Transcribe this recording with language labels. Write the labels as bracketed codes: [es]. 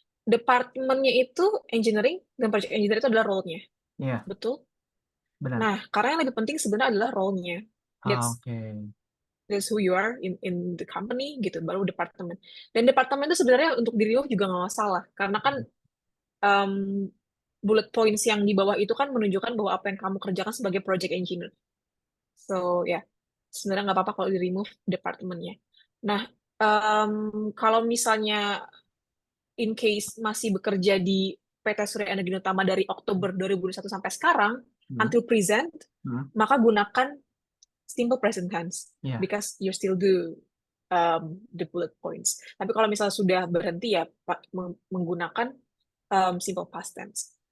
[id] Departemennya itu engineering dan project engineer itu adalah role-nya. Iya, Betul? benar. Nah, karena yang lebih penting sebenarnya adalah role-nya. [en] That's [id] Oke. [en] that's who you are in the company [id] gitu, baru departemen. Dan departemen itu sebenarnya untuk diri lo juga nggak masalah, karena kan um, bullet points yang di bawah itu kan menunjukkan bahwa apa yang kamu kerjakan sebagai project engineer. So ya, yeah, sebenarnya nggak apa-apa kalau di remove departemennya. Nah, kalau misalnya in case masih bekerja di PT Surya Energi Utama dari Oktober 2021 sampai sekarang, Hmm. [en] until present, Hmm. [id] maka gunakan simple present tense Iya. [en] because you still do the bullet points. [id] Tapi kalau misalnya sudah berhenti ya menggunakan simple past tense.